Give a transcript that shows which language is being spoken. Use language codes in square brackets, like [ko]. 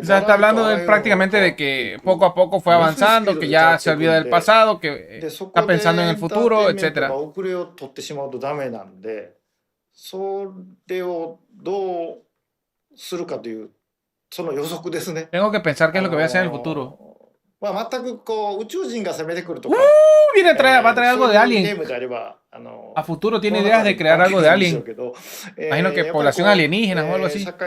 [es] O sea, está hablando prácticamente de que poco a poco fue avanzando, que ya se olvida del pasado, que está pensando en el futuro, etcétera. [ja] 遅れを取ってしまうとダメなんで、それをどうするかというその予測ですね。 [es] Tengo que pensar qué es lo que voy a hacer en el futuro. [ja] まあ全くこう宇宙人が攻めてくるとか。 [es] Va a traer algo de Alien. A futuro tiene ideas de crear algo de Alien. Imagino que población alienígena o algo así.